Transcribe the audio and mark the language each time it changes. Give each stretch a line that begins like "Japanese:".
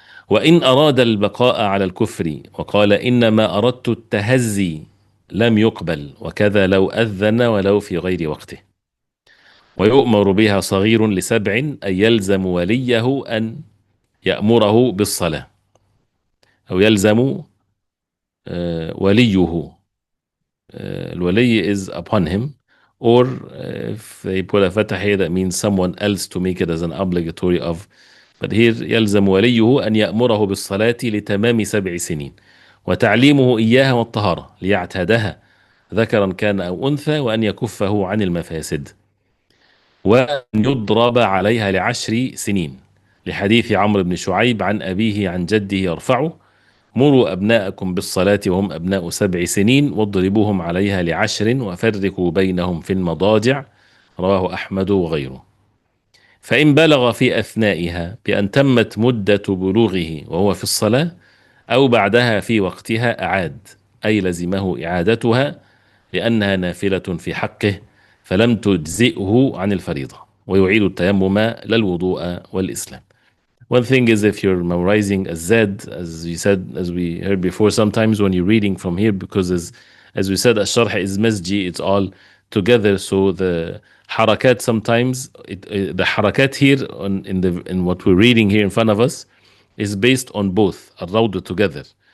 Arabic: وإن أراد البقاء على الكفر وقال إنما أردت التهزي لم يقبل، وكذا لو أذن ولو في غير وقته. ويؤمر بها صغير لسبع، أن يلزم وليه أن يأمره بالصلاة، أو يلزم وليه.
English: الولي is upon him, or if they put a fatah here, that means someone else to make it as an obligatory of. But here
Arabic: يلزم وليه أن يأمره بالصلاة لتمام 7 سنين، وتعليمه إياها والطهارة ليعتادها ذكرا كان أو أنثى، وأن يكفه عن المفاسد، وأن يضرب عليها ل10 سنين، لحديث عمرو بن شعيب عن أبيه عن جده يرفعه: مروا أبناءكم بالصلاة وهم أبناء 7 سنين واضربوهم عليها ل10 وفرقوا بينهم في المضاجع، رواه أحمد وغيره. فإن بلغ في أثنائها بأن تمت مدة بلوغه وهو في الصلاة أو بعدها في وقتها أعاد، أي لزمه إعادتها لأنها نافلة في حقه فلم تجزئه عن الفريضة، ويعيد التيمم لا الوضوء والإسلام.
English: One thing is, if you're memorizing a Z, as you said, as we heard before, sometimes when you're reading from here, because as we said, الشرح is masji, it's all together, so the harakat sometimes the harakat here in what we're reading here in front of us is based on both الروض together.